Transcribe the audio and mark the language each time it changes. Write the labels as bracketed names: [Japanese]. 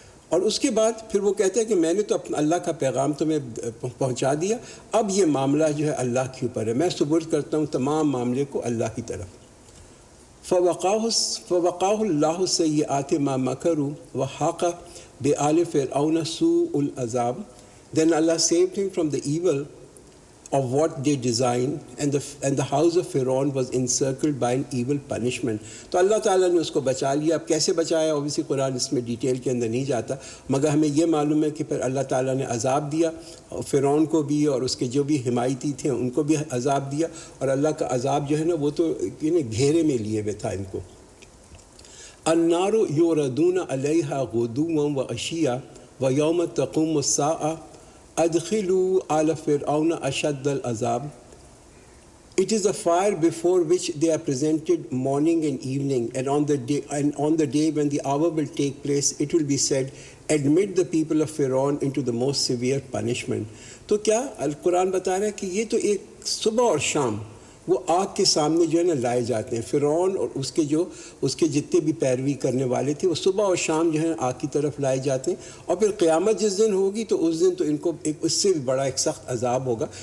[Urdu] اور اس کے بعد پھر وہ کہتے ہیں کہ میں نے تو اپنا اللہ کا پیغام تمہیں پہنچا دیا، اب یہ معاملہ جو ہے اللہ کے اوپر ہے، میں سپرد کرتا ہوں تمام معاملے کو اللہ کی طرف۔ [Arabic] فَوَقَاهُ اللَّهُ سَيِّئَاتِ مَا مَكَرُوا وَحَاقَ بِآلِ فِرْعَوْنَ سُوءُ الْعَذَابِ۔ [English] Then Allah saved him from the evil of what they designed, and the house of Pharaoh was encircled by an evil punishment. [Urdu] تو اللہ تعالیٰ نے اس کو بچا لیا. اب کیسے بچایا اوبیسلی قرآن اس میں ڈیٹیل کے اندر نہیں جاتا، مگر ہمیں یہ معلوم ہے کہ پھر اللہ تعالیٰ نے عذاب دیا فرعون کو بھی اور اس کے جو بھی حمایتی تھے ان کو بھی عذاب دیا، اور اللہ کا عذاب جو ہے نا وہ تو گھیرے میں لیے ہوئے تھا ان کو. [Arabic] النار یوردون علیہا غدوا وعشیا ویوم تقوم الساعۃ ادخلوا آل فرعون اشد العذاب. [English] It is a fire before which they are presented morning and evening, and on the day when the hour will take place, it will be said, admit the people of Pharaoh into the most severe punishment. [Urdu] تو کیا القرآن بتا رہا ہے کہ یہ تو ایک صبح اور شام وہ آگ کے سامنے جو ہے نا لائے جاتے ہیں. فرعون اور اس کے جتنے بھی پیروی کرنے والے تھے وہ صبح اور شام جو ہے آگ کی طرف لائے جاتے ہیں، اور پھر قیامت جس دن ہوگی تو اس دن تو ان کو اس سے بھی بڑا ایک سخت عذاب ہوگا.